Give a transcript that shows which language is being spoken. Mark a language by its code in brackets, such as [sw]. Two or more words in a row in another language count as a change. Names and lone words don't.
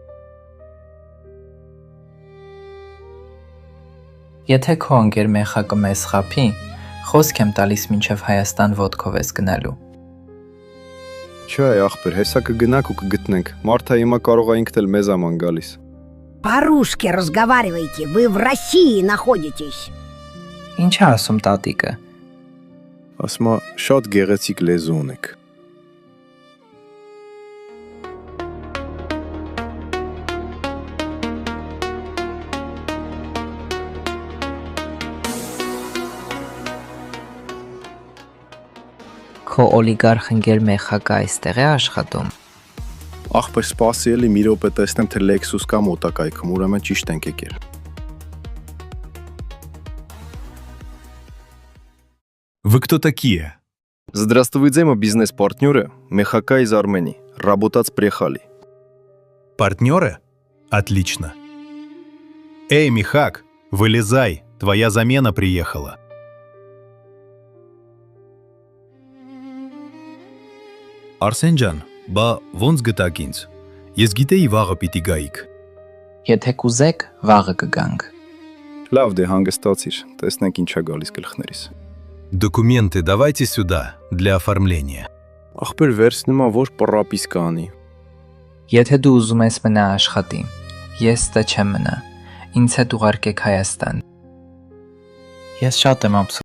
[hy] Եթե քո ընկեր մեխակը մեզ խափի, խոսք եմ տալիս մինչև Հայաստան ոդկով ես գնալու։ Չէ, ախպեր, հեսա կգնանք ու կգտնենք։ Մարդը հիմա կարող է ինքն էլ մեզ աման գալիս։ [ru] По-русски разговаривайте, вы в России находитесь. [hy] Ինչ է ասում տատիկը։ Ասում է, շատ գեղեցիկ լեզու ունեք։ Քո օլիգարխ ընկեր մեխակը այստեղ է աշխատում։ Ախպեր, սպասի էլի մի րոպե տեսնեմ, թե Lexus կամ մոտակայքում, ուրեմն ճիշտ ենք եկել։ [ru] Вы кто такие? Здравствуйте, мы бизнес-партнеры, Мехака из Армении, работать приехали. Партнеры? Отлично. Эй, Михак, вылезай, твоя замена приехала. [hy] Արսեն ջան, բա ոնց գտաք ինձ։ Ես գիտեի վաղը պիտի գայիք։ Եթե կուզեք, վաղը կգանք։ Լավ դե հանգստացիր, տեսնենք ինչա գալիս գլխներիս։ [ru] Документы давайте сюда для оформления. [hy] Ախպեր վերցնում ա որ պրապիսկա անի։ Եթե դու ուզում ես մնա աշխատի, ես ստե չեմ մնա։ Ինձ հետ ուղարկեք Հայաստան։ Ես շատ եմ